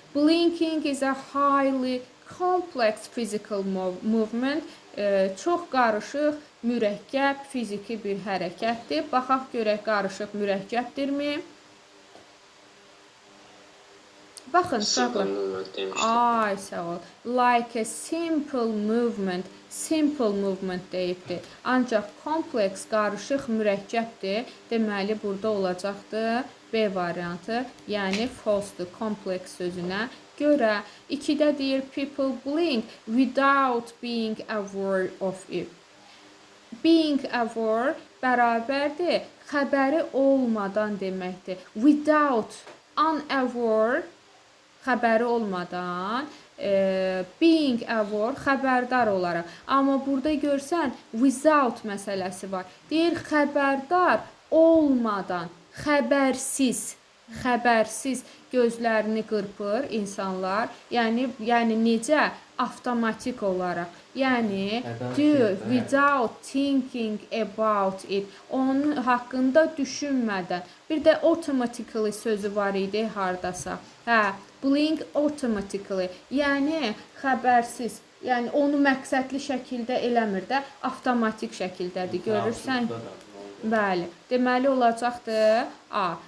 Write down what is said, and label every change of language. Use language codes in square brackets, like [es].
[en] Blinking is a highly complex physical movement. [az] Çox qarışıq, mürəkkəb fiziki bir hərəkətdir. Baxaq görək qarışıq mürəkkəbdirmi? Baxın, uşaqlar. Ay, sağ ol. [en] Like a simple movement [az] deyibdir. Ancaq kompleks, qarışıq, mürəkkəbdir. Deməli, burada olacaqdır B variantı, yəni false-dur kompleks sözünə görə. 2-də deyir, [en] people blink without being aware of it. [az] Being aware bərabərdir, xəbəri olmadan deməkdir. Without, unaware, xəbəri olmadan, being aware, xəbərdar olaraq. Amma burada görsən, without məsələsi var. Deyir, xəbərdar olmadan, xəbərsiz gözlərini qırpır insanlar. Yəni necə? Avtomatik olaraq. [en] Yəni, do without thinking about it. [az] Onun haqqında düşünmədən. Bir də automatically sözü var idi hardasa. [en] Blink automatically. [az] Yəni, xəbərsiz. Yəni, onu məqsədli şəkildə eləmir də, avtomatik şəkildədir. Görürsən? Bəli. Deməli olacaqdır A.